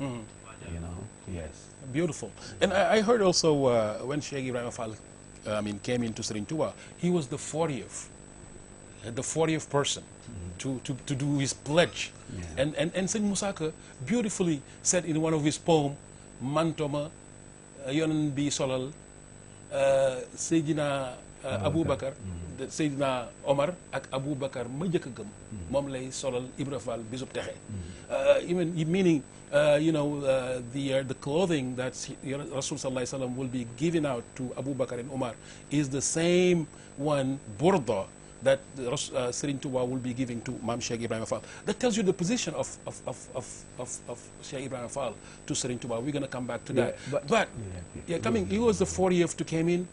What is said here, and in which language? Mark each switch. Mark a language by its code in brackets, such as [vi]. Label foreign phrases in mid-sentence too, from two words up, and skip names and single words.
[en] Yes. Beautiful. And I heard also when Sheikh Ibrahima Fall came into Serigne Touba, he was the 40th person to do his pledge. Yeah. And Serigne Moussa Ka beautifully said in one of his poems, [wo] Mantoma yonen bi solal Seydina Abou Bakar, Seydina Omar ak Abou Bakar ma jëkk gëm moom lay solal Ibra Fall bisub texe. [en] Meaning the clothing that Rasul [ar] صلى الله عليه وسلم [en] will be giving out to Abu Bakr and Umar is the same one, burda, that Serigne Touba will be giving to Mame Sheikh Ibrahima Fall. That tells you the position of Sheikh Ibrahima Fall to Serigne Touba. We're going to come back to that. But he was the 40th to came in.